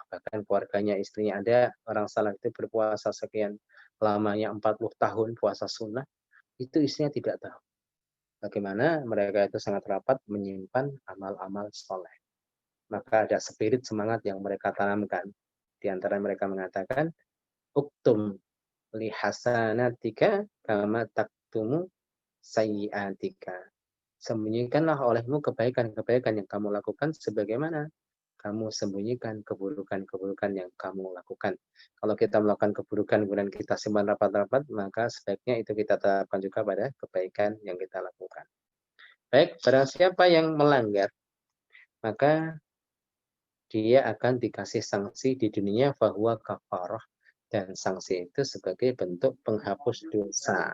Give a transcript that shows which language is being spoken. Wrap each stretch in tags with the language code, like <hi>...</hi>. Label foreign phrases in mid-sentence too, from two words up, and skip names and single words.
<id>Bahkan keluarganya, istrinya, ada orang salaf itu berpuasa sekian lamanya 40 tahun puasa sunnah, itu istrinya tidak tahu. Bagaimana mereka itu sangat rapat menyimpan amal-amal soleh. Maka ada spirit semangat yang mereka tanamkan. Di antara mereka mengatakan,</id> <ar>اكتم لي حسناتك كما تكتم سيئاتك.</ar> <id>Sembunyikanlah olehmu kebaikan-kebaikan yang kamu lakukan sebagaimana kamu sembunyikan keburukan-keburukan yang kamu lakukan. Kalau kita melakukan keburukan kemudian kita simpan rapat-rapat, maka sebaiknya itu kita terapkan juga pada kebaikan yang kita lakukan. Baik, barang siapa yang melanggar, maka dia akan dikasih sanksi di dunia</id> <ar>فهو كفارة,</ar> <id>dan sanksi itu sebagai bentuk penghapus dosa.</id>